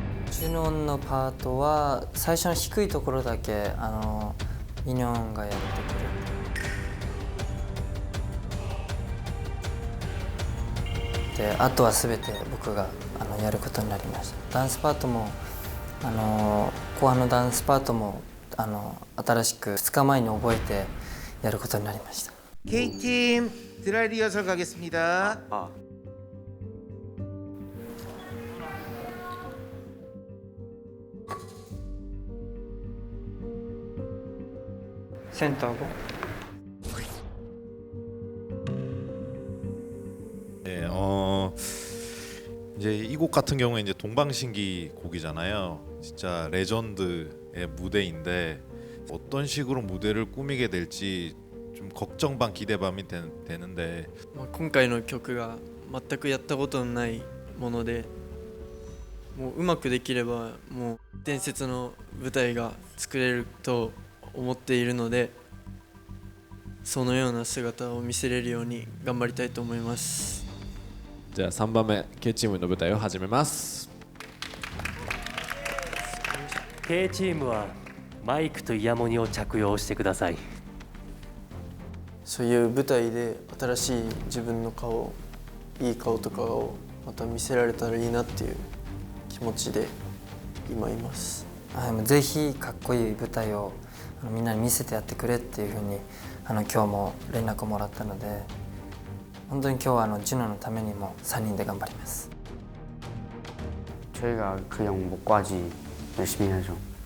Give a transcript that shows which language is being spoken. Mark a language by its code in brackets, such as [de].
[ja] ジュノンのパートは最初の低いところだけミニョンがやってくれて、であとは全て僕がやることになりました。ダンスパートも後半のダンスパートも新しく2日前に覚えてやることになりました。 [ko] K팀 드라이 리허설 가겠습니다. 센터고. 네, 이제 이 곡 같은 경우에 이제 동방신기 곡이잖아요. 진짜 레전드의 무대인데 어떤 식으로 무대를 꾸미게 될지 좀 걱정 반 기대 반이 되는데 [ja] 今回の曲が全くやったことのないもので、もううまくできればもう伝説の舞台が作れると思っているので、そのような姿を見せれるように頑張りたいと思います。じゃあ3番目 K チームの舞台を始めます。 K チームはマイクとイヤモニを着用してください。そういう舞台で新しい自分の顔、いい顔とかをまた見せられたらいいなっていう気持ちで今います。ぜひかっこいい舞台をみんなに見せてやってくれっていうふうに今日も連絡をもらったので、本当に今日はジュノのためにも3人で頑張ります。 [ko] 저희가 그냥 목까지 열심히 하죠.